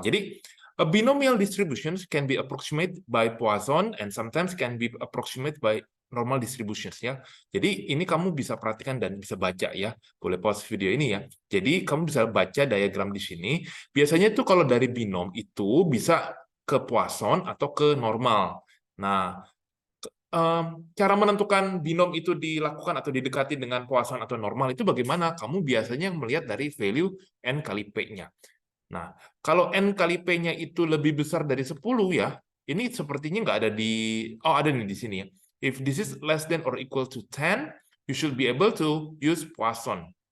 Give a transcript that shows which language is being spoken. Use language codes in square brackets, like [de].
[id] Jadi, [en] a binomial distributions can be approximated by Poisson and sometimes can be approximated by normal distributions ya. [id] Jadi ini kamu bisa perhatikan dan bisa baca ya. Boleh pause video ini ya. Jadi kamu bisa baca diagram di sini. Biasanya itu kalau dari binom itu bisa ke Poisson atau ke normal. Nah, cara menentukan binom itu dilakukan atau didekati dengan Poisson atau normal itu bagaimana? Kamu biasanya melihat dari value n kali p-nya. Nah, kalau n kali p-nya itu lebih besar dari 10 ya, ini sepertinya nggak ada di, oh ada nih di sini ya. [en] If this is less than or equal to 10, you should be able to use Poisson.